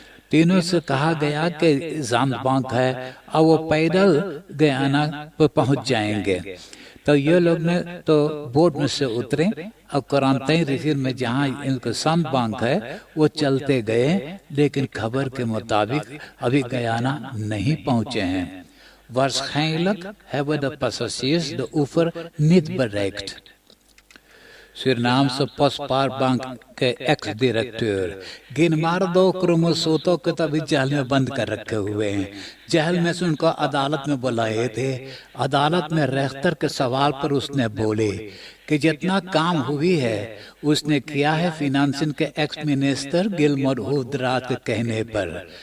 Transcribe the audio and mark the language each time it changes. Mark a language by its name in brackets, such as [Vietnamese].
[Hindi] तीनों से कहा गया कि संत बांक है और वो पैदल गयाना पर पहुंच जाएंगे। तो ये लोग ने तो बोट में से उतरे और कोरांतई रिफिर में जहाँ इनका संत बांक है वो चलते गए, लेकिन खबर के मुताबिक अभी गयाना नहीं पहुंचे हैं। [Dutch] Waarschijnlijk hebben de passagiers de oever niet bereikt. [Hindi] Surinaamse Postpaarbank के एक्स डायरेक्टर गिनमार्दो क्रोमोसोतो को तभी जेल में बंद कर रखे हुए हैं। जेल में से उनको अदालत में बुलाए थे। अदालत में रेख्तर के सवाल पर उसने बोले कि जितना काम हुई है उसने किया है फिनांसिंग के एक्स मिनिस्टर गिलमोर हुदरात के कहने पर।